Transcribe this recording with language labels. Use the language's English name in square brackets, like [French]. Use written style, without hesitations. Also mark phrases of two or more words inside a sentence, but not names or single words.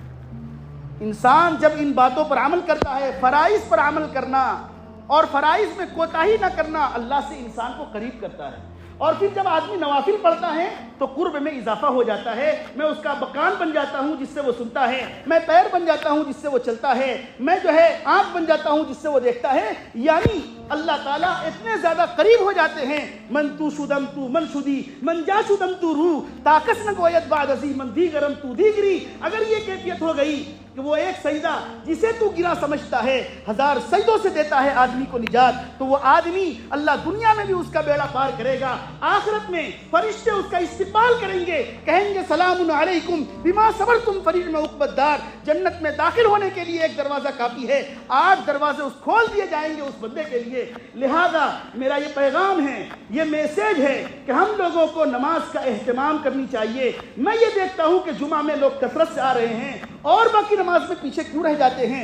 [Urdu] انسان جب ان باتوں پر عمل کرتا ہے، فرائض پر عمل کرنا اور فرائض میں کوتاہی نہ کرنا اللہ سے انسان کو قریب کرتا ہے۔ اور پھر جب آدمی نوافل پڑھتا ہے تو قرب میں اضافہ ہو جاتا ہے۔ میں اس کا کان بن جاتا ہوں جس سے وہ سنتا ہے، میں پیر بن جاتا ہوں جس سے وہ چلتا ہے، میں آنکھ بن جاتا ہوں جس سے وہ دیکھتا ہے۔ یعنی اللہ تعالیٰ اتنے زیادہ قریب ہو جاتے ہیں، [Persian] من تو شدم تو من شدی من جا شدم تو روح تاکس نہ گویت بعد ازی من دیگرم تو دیگری۔ [Urdu] اگر یہ کیفیت ہو گئی کہ وہ ایک سجدہ جسے تو گرا سمجھتا ہے 1000 سجدوں سے دیتا ہے آدمی کو نجات، تو وہ آدمی اللہ دنیا میں بھی اس کا بیڑا پار کرے گا، آخرت میں فرشتے اس کا استقبال کریں گے، کہیں گے [Arabic] سلام علیکم بما صبرتم فنعم عقبی الدار۔ [Urdu] جنت میں داخل ہونے کے لیے ایک دروازہ کافی ہے، 8 دروازے اس کھول دیے جائیں گے اس بندے کے لیے۔ لہذا میرا یہ پیغام ہے، یہ میسیج ہے کہ ہم لوگوں کو نماز کا اہتمام کرنی چاہیے۔ میں یہ دیکھتا ہوں کہ جمعہ میں لوگ کثرت سے آ رہے ہیں اور باقی نماز میں پیچھے کیوں رہ جاتے ہیں؟